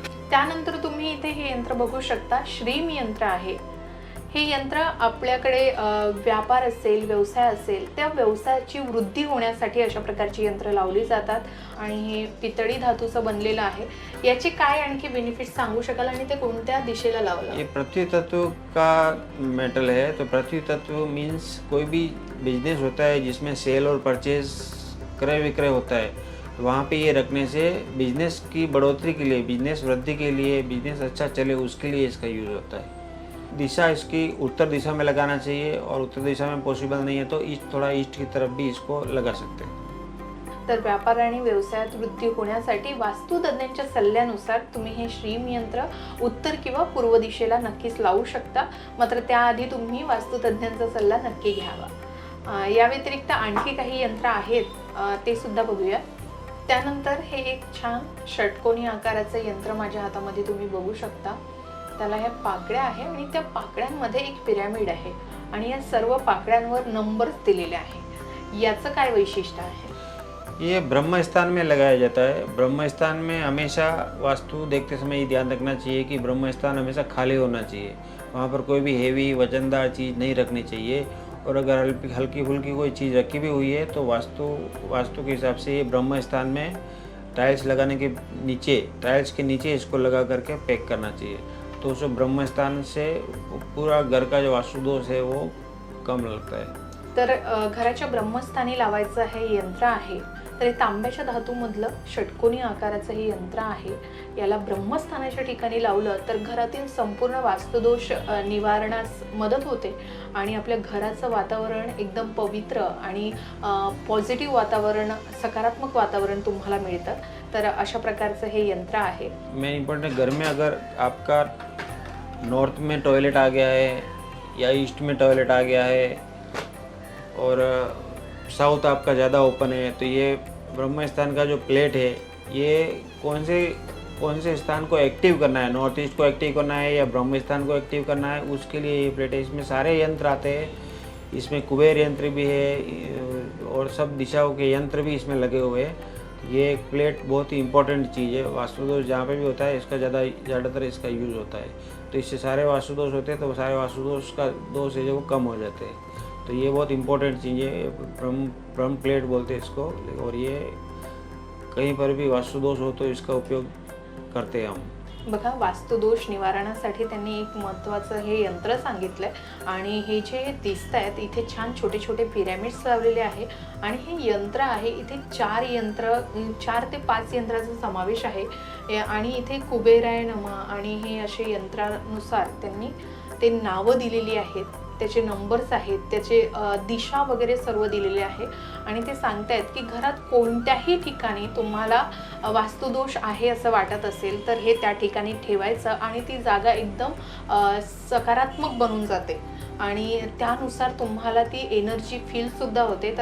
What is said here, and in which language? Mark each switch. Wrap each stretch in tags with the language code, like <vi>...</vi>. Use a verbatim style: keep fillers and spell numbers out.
<mr>त्यानंतर तुम्ही इथे हे यंत्र बघू शकता, श्रीम यंत्र आहे. हे यंत्र आपल्याकडे अ, व्यापार असेल, व्यवसाय असेल, त्या व्यवसायाची वृद्धी होण्यासाठी अशा प्रकारची यंत्र लावली जातात आणि हे पितळी धातूचं बनलेलं आहे. याचे काय आणखी बेनिफिट सांगू शकाल आणि ते कोणत्या दिशेला लावलं?</mr> <hi>ये पृथ्वी तत्व का मेटल है, तो पृथ्वी तत्व मीन्स कोई भी बिजनेस होता है जिसमें सेल और परचेज क्रय विक्रय होता है, तो वहाँ पे ये रखने से बिजनेस की बढ़ोतरी के लिए, बिजनेस वृद्धि के लिए, बिजनेस अच्छा चले उसके लिए इसका यूज़ होता है। दिशा इसकी उत्तर दिशा में लगाना चाहिए और उत्तर दिशा में पॉसिबल नहीं है तो ईस्ट, थोड़ा ईस्ट की तरफ भी इसको लगा सकते हैं।</hi> <mr>तर व्यापार आणि व्यवसायात वृद्धी होण्यासाठी वास्तुतज्ञांच्या सल्ल्यानुसार तुम्ही हे श्रीम यंत्र उत्तर किंवा पूर्व दिशेला नक्कीच लावू शकता, मात्र त्याआधी तुम्ही वास्तुतज्ञांचा सल्ला नक्की घ्यावा. अं, या व्यतिरिक्त आणखी काही यंत्र आहेत, अं, ते सुद्धा बघूया. त्यानंतर हे एक छान षटकोनी आकाराचं यंत्र माझ्या हातामध्ये तुम्ही बघू शकता. त्याला ह्या पाकळ्या आहे आणि त्या पाकळ्यांमध्ये एक पिरॅमिड आहे आणि या सर्व पाकळ्यांवर नंबर्स दिलेले आहे. याचं काय वैशिष्ट्य आहे?</mr> <hi>ये ब्रह्म स्थान में लगाया जाता है। ब्रह्म स्थान में हमेशा वास्तु देखते समय ये ध्यान रखना चाहिए कि ब्रह्म स्थान हमेशा खाली होना चाहिए, वहाँ पर कोई भी हेवी वजनदार चीज़ नहीं रखनी चाहिए और अगर हल्की हल्की फुल्की कोई चीज़ रखी भी हुई है तो वास्तु वास्तु के हिसाब से ये ब्रह्म स्थान में टाइल्स लगाने के नीचे, टाइल्स के नीचे इसको लगा करके पैक करना चाहिए, तो उसको ब्रह्म स्थान से पूरा घर का जो वास्तु दोष है वो कम लगता है।</hi> <mr>तर अ, घराच्या ब्रह्मस्थानी लावायचं हे यंत्र आहे. तर हे तांब्याच्या धातूमधलं षटकोनी आकाराचं हे यंत्र आहे. याला ब्रह्मस्थानाच्या ठिकाणी लावलं तर घरातील संपूर्ण वास्तुदोष अ, निवारणास मदत होते आणि आपल्या घराचं वातावरण एकदम पवित्र आणि पॉझिटिव्ह वातावरण, सकारात्मक वातावरण तुम्हाला मिळतं. तर अशा प्रकारचं हे यंत्र आहे.</mr> <hi>मेन इम्पोर्टेंट, घर में अगर आपका नॉर्थ में टॉयलेट आ गया है या ईस्ट में टॉयलेट आ गया है और साउथ आपका ज़्यादा ओपन है, तो ये ब्रह्म स्थान का जो प्लेट है ये कौन से कौन से स्थान को एक्टिव करना है, नॉर्थ ईस्ट को एक्टिव करना है या ब्रह्म स्थान को एक्टिव करना है, उसके लिए ये प्लेट है। इसमें सारे यंत्र आते हैं, इसमें कुबेर यंत्र भी है और सब दिशाओं के यंत्र भी इसमें लगे हुए हैं। ये एक प्लेट बहुत ही इंपॉर्टेंट चीज़ है। वास्तुदोष जहाँ पे भी होता है इसका ज़्यादा ज़्यादातर इसका यूज़ होता है, तो इससे सारे वास्तुदोष होते हैं, तो सारे वास्तुदोष का दोष है जो वो कम हो जाते हैं। तो ये बहुत इम्पोर्टेंट चीज़ है, ब्रह्म ब्रह्म प्लेट बोलते हैं इसको और ये कहीं पर भी वास्तुदोष हो तो इसका उपयोग करते हैं हम।</hi> <mr>बघा, वास्तुदोष निवारणासाठी त्यांनी एक महत्त्वाचं हे यंत्र सांगितलं आहे आणि हे जे दिसत आहेत इथे छान छोटे छोटे पिरॅमिड्स लावलेले आहे आणि हे यंत्र आहे. इथे चार यंत्र चार ते पाच यंत्राचा समावेश आहे या- आणि इथे कुबेराय नमा आणि हे असे यंत्रानुसार त्यांनी ते नावं दिलेली आहेत, त्याचे नंबर्स आहेत, त्याचे अ, दिशा वगैरे सर्व दिलेले आहे आणि ते सांगतायत की घरात कोणत्याही ठिकाणी तुम्हाला अ, वास्तुदोष आहे असं वाटत असेल तर हे त्या ठिकाणी ठेवायचं आणि ती जागा एकदम अ, सकारात्मक बनून जाते आणि त्यानुसार तुम्हाला ती एनर्जी फीलसुद्धा होते.</mr>